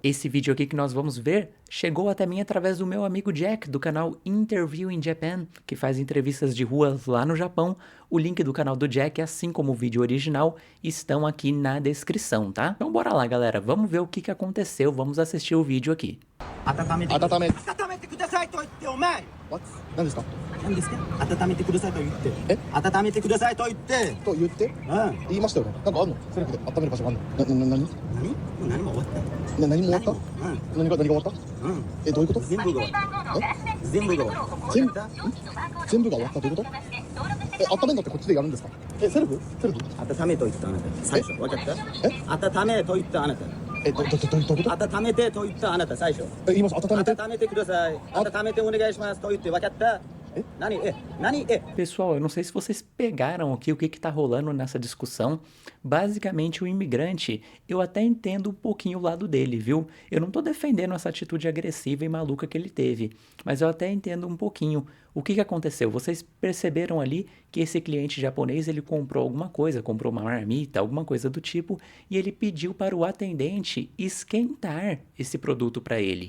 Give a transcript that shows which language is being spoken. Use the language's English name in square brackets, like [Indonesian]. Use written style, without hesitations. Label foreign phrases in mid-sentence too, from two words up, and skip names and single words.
[Portuguese] Esse vídeo aqui que nós vamos ver chegou até mim através do meu amigo Jack, do canal Interview in Japan, que faz entrevistas de rua lá no Japão. O link do canal do Jack, assim como o vídeo original, estão aqui na descrição, tá? Então bora lá, galera, vamos ver o que aconteceu, vamos assistir o vídeo aqui. What? [Japanese] 何ですか何ですか温めてくださいと言ってえ温めてくださいと言ってと言ってうん言いましたよね。なんかあんのセルフで温める場所があんの何何もう何も終わった何も終わった何が終わったうんえ、どういうこと全部が終わった全部が終わった全部全部が終わったどういうことえ、温めるのってこっちでやるんですかえ、セルフ温めと言ったあなた最初分かった温めと言ったあなたえ、どういうこと温めてと言ったあなた最初え、言います温めて温めてください温めてお願いしますと言って分かった何 [Portuguese] Pessoal, eu não sei se vocês pegaram aqui o que tá rolando nessa discussão. Basicamente, o imigrante, eu até entendo um pouquinho o lado dele, viu? Eu não tô defendendo essa atitude agressiva e maluca que ele teve, mas eu até entendo um pouquinho. O que aconteceu? Vocês perceberam ali que esse cliente japonês, ele comprou alguma coisa, comprou uma marmita, alguma coisa do tipo, e ele pediu para o atendente esquentar esse produto para ele.